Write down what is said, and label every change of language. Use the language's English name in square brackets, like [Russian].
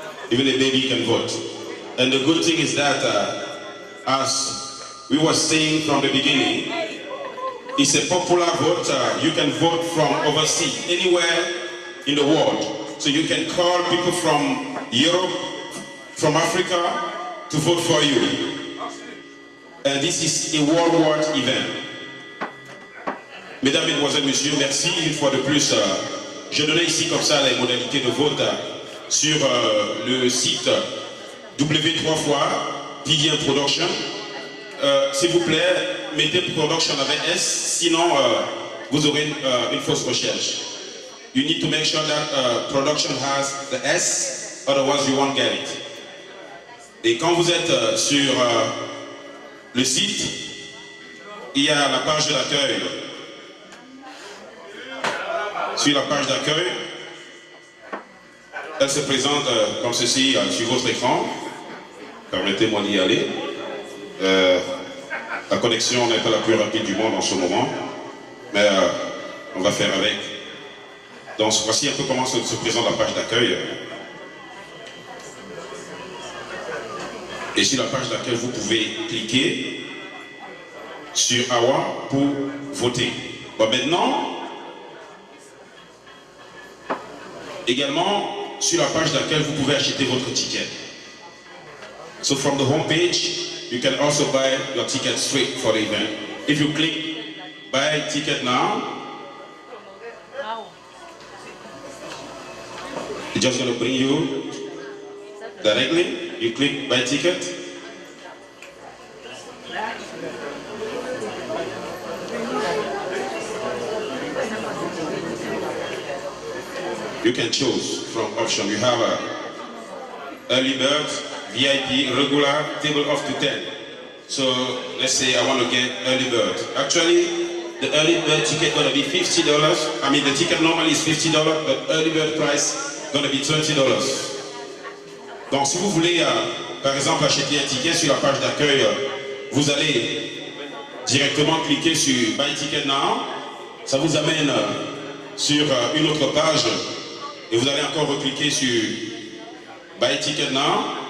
[English] Even a baby can vote. And the good thing is that, as we were saying from the beginning, it's a popular vote. You can vote from overseas, anywhere in the world. So you can call people from Europe, from Africa, to vote for you. And this is a worldwide event. [French] Mesdames, Mesdemoiselles, Messieurs, merci une fois de plus. Je donnais ici comme ça les modalités de vote sur le site w3.pdm Production. S'il vous plaît, mettez Production avec S, sinon vous aurez une fausse recherche. [English] You need to make sure that Production has the S, otherwise you won't get it. [French] Et quand vous êtes sur le site, il y a la page de l'accueil. Sur la page d'accueil, elle se présente comme ceci sur votre écran. Permettez-moi d'y aller. La connexion n'est pas la plus rapide du monde en ce moment, mais on va faire avec. Donc voici un peu comment se présente la page d'accueil. Et sur la page d'accueil, vous pouvez cliquer sur AWA pour voter. Bon, maintenant, également, sur la page d'accueil, vous pouvez acheter votre ticket. [English] So from the home page, you can also buy your ticket straight for the event. If you click buy ticket now, it's just going to bring you directly. You click buy ticket. You can choose from option. You have a early bird, VIP, regular, table up to 10. So let's say I want to get early bird. Actually, the early bird ticket going to be $50. I mean, the ticket normally is $50, but early bird price going to be $20. [French] Donc si vous voulez, par exemple, acheter un ticket sur la page d'accueil, vous allez directement cliquer sur Buy Ticket Now. Ça vous amène sur une autre page et vous allez encore recliquer sur Buy Ticket Now.